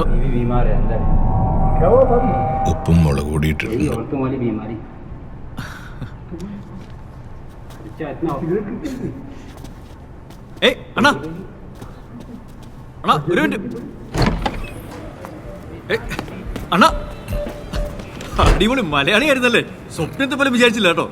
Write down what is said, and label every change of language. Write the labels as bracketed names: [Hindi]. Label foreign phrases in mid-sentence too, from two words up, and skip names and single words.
[Hindi] बीवी बीमार है अंदर. क्या हुआ भाभी? [Malayalam] ഉപ്പും മുളക് കൂടിയിട്ടുണ്ട്. [Hindi] औरतों वाली बीमारी. [Malayalam] ഏയ് അണ്ണാ അണ്ണാ ഒരു മിനിറ്റ്. ഏയ് അണ്ണാ, അടിപൊളി മലയാളിയായിരുന്നല്ലേ, സ്വപ്നത്തെ പോലും വിചാരിച്ചില്ല കേട്ടോ.